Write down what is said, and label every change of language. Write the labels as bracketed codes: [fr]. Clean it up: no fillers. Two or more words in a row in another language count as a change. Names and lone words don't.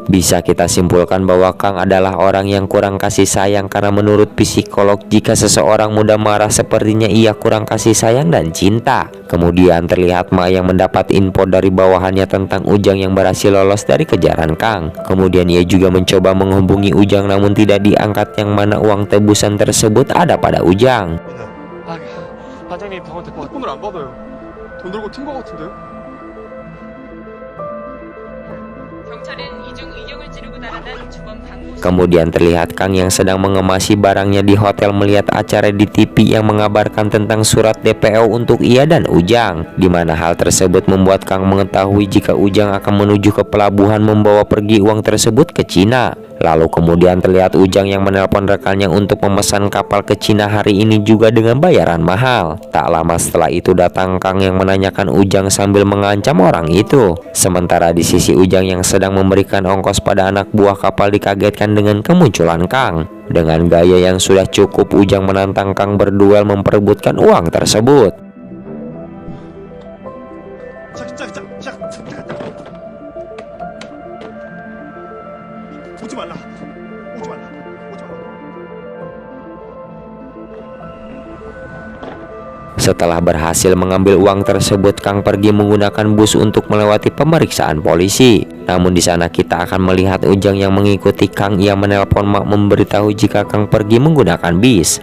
[id] Bisa kita simpulkan bahwa Kang adalah orang yang kurang kasih sayang, karena menurut psikolog jika seseorang mudah marah sepertinya ia kurang kasih sayang dan cinta. Kemudian terlihat Ma yang mendapat info dari bawahannya tentang Ujang yang berhasil lolos dari kejaran Kang. Kemudian ia juga mencoba menghubungi Ujang namun tidak diangkat, yang mana uang tebusan tersebut ada pada Ujang. [ko] 반장님 병원 데리고 왔... 폰을 안 받아요. 돈 들고 튄 거 같은데요? 경찰은 이중 의경을 찌르고 달아난 주범 강모. [id] Kemudian terlihat Kang yang sedang mengemasi barangnya di hotel melihat acara di TV yang mengabarkan tentang surat DPO untuk ia dan Ujang, di mana hal tersebut membuat Kang mengetahui jika Ujang akan menuju ke pelabuhan membawa pergi uang tersebut ke Cina. Lalu kemudian terlihat Ujang yang menelpon rekannya untuk memesan kapal ke Cina hari ini juga dengan bayaran mahal. Tak lama setelah itu datang Kang yang menanyakan Ujang sambil mengancam orang itu. Sementara di sisi Ujang yang sedang memberikan ongkos pada anak buah kapal dikagetkan dengan kemunculan Kang. Dengan gaya yang sudah cukup, Ujang menantang Kang berduel memperebutkan uang tersebut. [ko] 오지 말라. 오지 말라. 오지 말라. [id] Setelah berhasil mengambil uang tersebut, Kang pergi menggunakan bus untuk melewati pemeriksaan polisi. Namun di sana kita akan melihat Ujang yang mengikuti Kang. Ia menelpon Ma memberitahu jika Kang pergi menggunakan bis.